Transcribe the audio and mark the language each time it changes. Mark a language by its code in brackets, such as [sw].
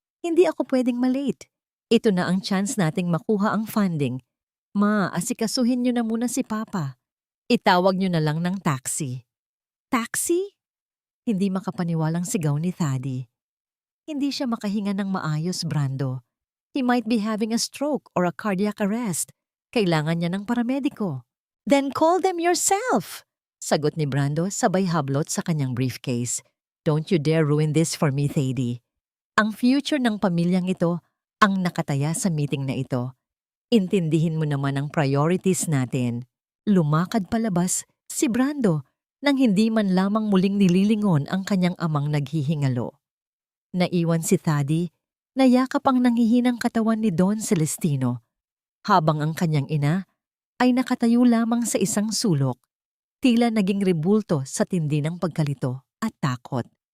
[tl] Hindi ako pwedeng malate. Ito na ang chance nating makuha ang funding. Ma, asikasuhin niyo na muna si Papa. Itawag niyo na lang ng taxi." "Taxi?" Hindi makapaniwalang sigaw ni Thady. Hindi siya makahinga ng maayos, Brando. [en] He might be having a stroke or a cardiac arrest. [tl] Kailangan niya ng paramediko. [en] "Then call them yourself!" [tl] sagot ni Brando sabay hablot sa kanyang briefcase. [en] "Don't you dare ruin this for me, Thady. [tl] Ang future ng pamilyang ito ang nakataya sa meeting na ito. Intindihin mo naman ang priorities natin." Lumakad palabas si Brando nang hindi man lamang muling nililingon ang kanyang amang naghihingalo. Naiwan si Thady, nayakap ang nanghihinang katawan ni Don Celestino, habang ang kanyang ina ay nakatayo lamang sa isang sulok, tila naging rebulto sa tindi ng pagkalito at takot.